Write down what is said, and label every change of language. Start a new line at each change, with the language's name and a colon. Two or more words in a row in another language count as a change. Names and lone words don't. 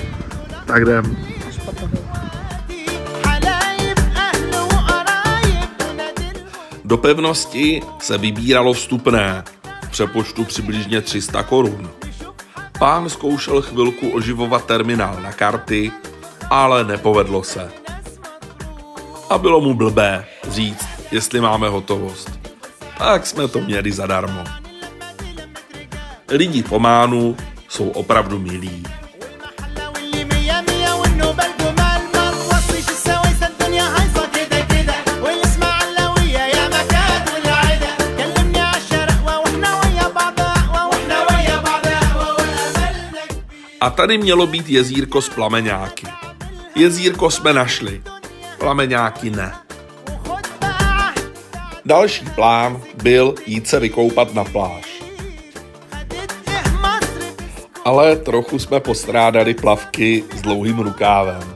Czech: Tak jdem.
Arabic: حلايب أهل وقرايب ونادلهم
Czech: Do pevnosti se vybíralo vstupné, v přepočtu přibližně 300 korun. Pán zkoušel chvilku oživovat terminál na karty, ale nepovedlo se. A bylo mu blbé říct, jestli máme hotovost. Tak jsme to měli zadarmo. Lidi v Ománu jsou opravdu milí.
Arabic: والمحلة واللي مية مية والنوبة الجمال ما توصيش السويسة الدنيا هايصة كده كده والإسماعيلاوية يا مكان والعدا كلمني عالشرقوة واحنا ويا بعض قهوة واحنا ويا بعض قهوة وأملنا
Czech: A tady mělo být jezírko s plameňáky. Jezírko jsme našli, plameňáky ne.
Arabic: وخد بقى عهد
Czech: Další plán byl jít se vykoupat na pláž.
Arabic: خدت إيه مصر
Czech: Ale trochu jsme postrádali plavky s dlouhým rukávem.